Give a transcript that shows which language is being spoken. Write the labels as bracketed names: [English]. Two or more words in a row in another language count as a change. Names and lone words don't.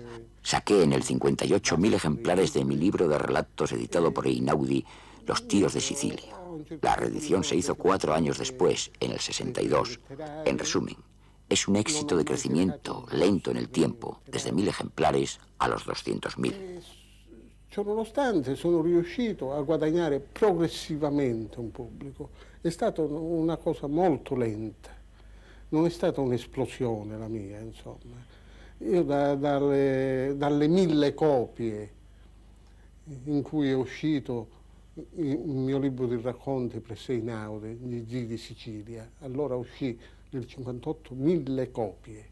[Spanish] Saqué en el 58 1000 ejemplares de mi libro de relatos editado por Einaudi, Los tíos de Sicilia. La reedición se hizo 4 años después, en el 62. En resumen, es un éxito de crecimiento lento en el tiempo, desde 1000 ejemplares a los 200.000. [Italian] Ciononostante sono riuscito a guadagnare progressivamente un pubblico. È stata una cosa molto lenta. Non è stata un'esplosione la mia, insomma. Io dalle 1000 copie in cui è uscito il mio libro di racconti presso Einaudi, Gli zii di Sicilia, allora uscì nel 58 1000 copie.